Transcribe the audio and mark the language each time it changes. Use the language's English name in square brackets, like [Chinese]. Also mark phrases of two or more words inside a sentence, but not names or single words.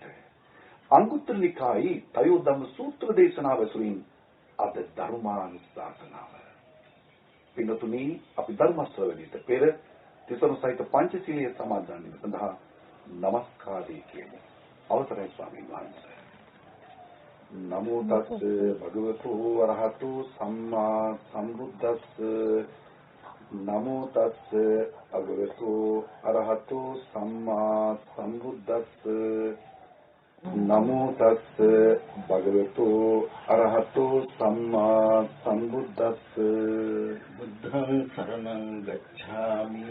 [Sinhala] අංගුත්තර නිකායේ තයෝදම්ම සූත්‍ර දේශනාව ඇසුරින් අද ධර්මානුශාසනාව. පින්තුනි අපි ධර්ම ශ්‍රවණයට පෙර තිසරණ සහිත පංචශීලයේ සමාදන් වීම සඳහා নমස්කාරය කියමු. අවසරයි ස්වාමීන් වහන්සේ. [Pali] නමෝ තස්ස භගවතු වරහතු සම්මා සම්බුද්දස්ස නමෝ තස්ස භගවතු අරහතු සම්මා සම්බුද්දස්ස නමෝ තස්ස භගවතු අරහතු සම්මා සම්බුද්දස්ස බුද්ධං සරණං ගච්ඡාමි